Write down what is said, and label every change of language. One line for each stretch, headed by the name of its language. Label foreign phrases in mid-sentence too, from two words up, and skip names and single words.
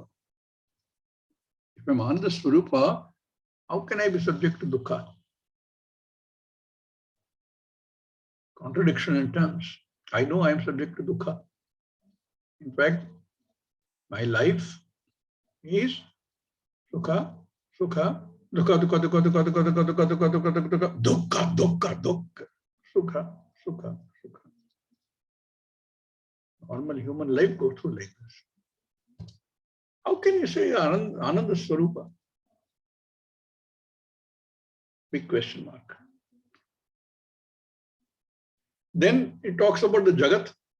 English: If I am
Sanskrit: Ananda Swarupa,
English: how can I be subject to dukkha? Contradiction in terms. I know I am subject to dukkha. In fact, my life is
Sanskrit: sukha, sukha, dukkha, dukkha, dukkha, dukkha, dukkha, dukkha, dukkha, dukkha, dukkha, dukkha, dukkha, dukkha, dukkha, sukha, sukha, sukha.
English: Normal human life goes through like this. How can you say
Sanskrit: Ananda Swarupa?
English: Big question mark. Then it talks about the Jagat.